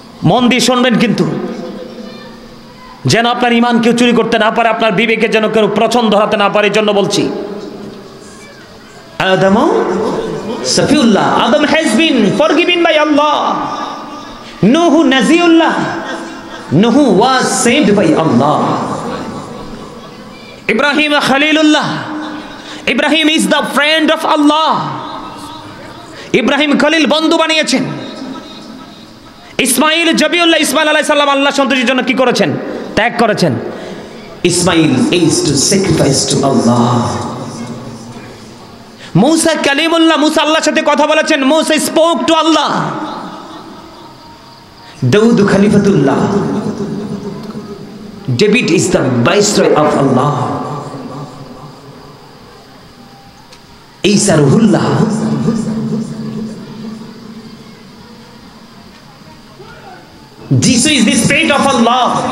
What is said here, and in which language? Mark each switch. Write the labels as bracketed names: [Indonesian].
[Bangla] মন দিয়ে শুনবেন কিন্তু, যেন আপনার ঈমান কেউ চুরি করতে না পারে, আপনার বিবেকে যেন কেউ প্রচন্ড ধরাতে না পারে, এই জন্য বলছি। [English] Adam Safiullah, Adam has been forgiven by Allah. Nuh Najiullah, Nuh was saved by Allah. Ibrahim Khalilullah, Ibrahim is the friend of Allah. [Bangla] Ibrahim Khalil বন্ধু বানিয়েছেন। ইসমাইল জবিউল্লাহ, ইসমাইল আলাইহিস সালাম আল্লাহ সন্তুষ্টির জন্য কি করেছেন? ত্যাগ করেছেন। [English] Ismail is to sacrifice to Allah. [Bangla] মুসা কালিমুল্লাহ, মুসা আল্লাহর সাথে কথা বলেছেন। [English] Musa spoke to Allah. Daud Khalifatullah, David is the viceroy of Allah. Isa Ruhullah, Jesus is the spirit of Allah.